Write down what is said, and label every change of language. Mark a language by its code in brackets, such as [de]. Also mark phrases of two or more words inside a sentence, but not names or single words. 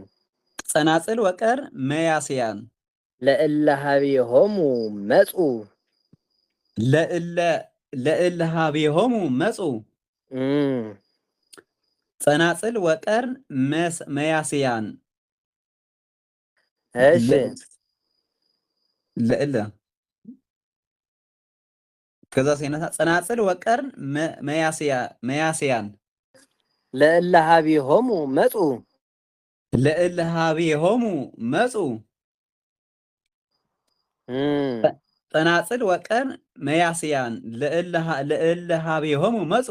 [gez] ጸናጽል ወቀር መያስያን ለእለ ሀቢሆሙ መፁ ለእለ ሀቤሆሙ መጹ ጸናጽል ወቀርን መያስያን [am] እሺ [gez] ለእለ [am] ከዛ ሲነሳ [gez] ጸናጽል ወቀርን መያስያን ለእለ ሀቤሆሙ መጹ ለእለ ሀቤሆሙ መጹ ጸናጽል ወቀርን መያስያን ለእለ ሀቤሆሙ መጹ